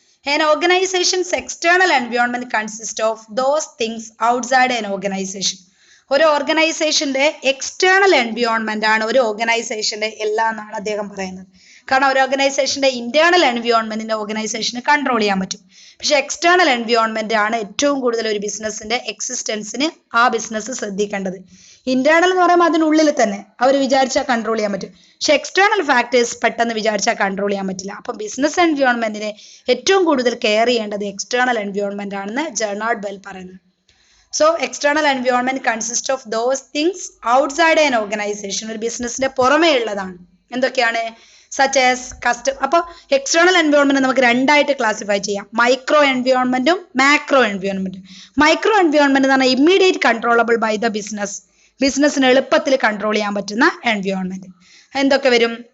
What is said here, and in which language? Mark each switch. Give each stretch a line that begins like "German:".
English: An organization's external environment consists of those things outside an organization.
Malayalam: ഒരു ഓർഗനൈസേഷന്റെ external environment ആണ് ഒരു ഓർഗനൈസേഷന്റെ എല്ലാം എന്നാണ് അദ്ദേഹം പറയുന്നത്. കാരണം ഒരു ഓർഗനൈസേഷന്റെ ഇന്റേണൽ എൻവയോൺമെന്റിന്റെ ഓർഗനൈസേഷന് കൺട്രോൾ ചെയ്യാൻ പറ്റും. പക്ഷെ എക്സ്റ്റേണൽ എൻവയോൺമെന്റ് ആണ് ഏറ്റവും കൂടുതൽ ഒരു ബിസിനസിന്റെ എക്സിസ്റ്റൻസിന് ആ ബിസിനസ് ശ്രദ്ധിക്കേണ്ടത്. ഇന്റേണൽ എന്ന് പറയുമ്പോൾ അതിനുള്ളിൽ തന്നെ അവർ വിചാരിച്ചാൽ കൺട്രോൾ ചെയ്യാൻ പറ്റും. പക്ഷെ എക്സ്റ്റേണൽ ഫാക്ടേഴ്സ് പെട്ടെന്ന് വിചാരിച്ചാൽ കൺട്രോൾ ചെയ്യാൻ പറ്റില്ല. അപ്പം ബിസിനസ് എൻവയോൺമെന്റിനെ ഏറ്റവും കൂടുതൽ കെയർ ചെയ്യേണ്ടത് എക്സ്റ്റേണൽ എൻവയോൺമെന്റ് ആണെന്ന് ജെർണാർഡ് ബെൽ പറയുന്നത്.
English: So external environment consists of those things outside an organization.
Malayalam: ഒരു ബിസിനസിന്റെ പുറമേ ഉള്ളതാണ്. എന്തൊക്കെയാണ്?
English: such as
Malayalam: അപ്പോൾ എക്സ്റ്റേണൽ എൻവയോൺമെന്റ് നമുക്ക് 2 ആയിട്ട് ക്ലാസിഫൈ ചെയ്യാം. Micro എൻവയോൺമെന്റും macro എൻവയോൺമെന്റും. മൈക്രോ എൻവയോൺമെന്റ് എന്ന് പറഞ്ഞാൽ
English: immediate controllable by the
Malayalam: ബിസിനസ്സിന് എളുപ്പത്തിൽ കൺട്രോൾ ചെയ്യാൻ പറ്റുന്ന എൻവയോൺമെന്റ്. എന്തൊക്കെ വരും?